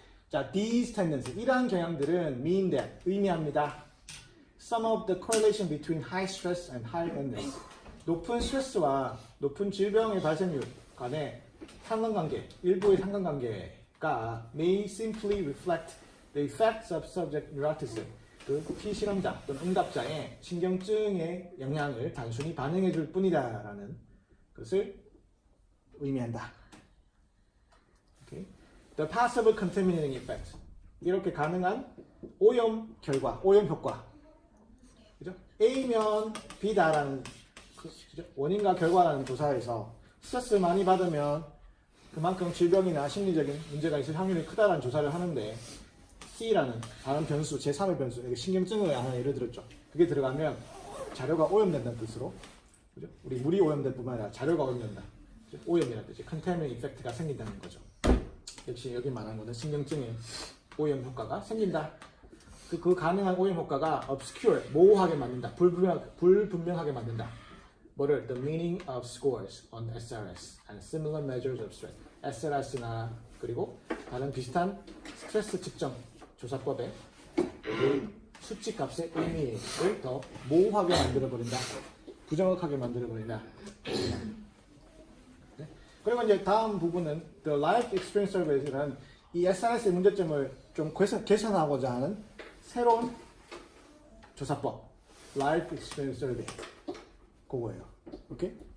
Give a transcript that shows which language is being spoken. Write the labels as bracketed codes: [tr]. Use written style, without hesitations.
[en] 자, these tendencies, [ko] 이러한 경향들은 [en] mean that, [ko] 의미합니다. [en] Some of the correlation between high stress and high illness. [ko] 높은 스트레스와 높은 질병의 발생률 간의 상관관계, 일부의 상관관계가 [en] may simply reflect the effects of subject neuroticism. [ko] 그 피실험자 또는 응답자의 신경증의 영향을 단순히 반응해 줄 뿐이다라는 것을 의미한다. [en] Okay. The possible contaminating effect. [ko] 이렇게 가능한 오염 결과, 오염 효과. 그죠? A면 B다라는 그죠? 원인과 결과라는 조사에서 스트레스를 많이 받으면 그만큼 질병이나 심리적인 문제가 있을 확률이 크다라는 조사를 하는데 C라는 다른 변수, 제3의 변수, 여기 신경증을 하나 예를 들었죠. 그게 들어가면 자료가 오염된다는 뜻으로, 그죠? 우리 물이 오염될 뿐만 아니라 자료가 오염된다. 그죠? 오염이라는 뜻이 컨테이먼 이펙트가 생긴다는 거죠. 역시 여기 말한 거는 신경증의 오염 효과가 생긴다. 그 가능한 오염 효과가 [en] obscure, [ko] 모호하게 만든다. 불분명하게 만든다. 뭐를? [en] The meaning of scores on SRS and similar measures of stress. [ko] SRS나 그리고 다른 비슷한 스트레스 측정 조사법의 그 수치 값의 의미를 더 모호하게 만들어버린다. 부정확하게 만들어버린다. 네? 그리고 이제 다음 부분은 The Life Experience Survey라는 이 SRS의 문제점을 좀 개선하고자 하는 새로운 조사법 Life Experience Survey 그거예요. 오케이?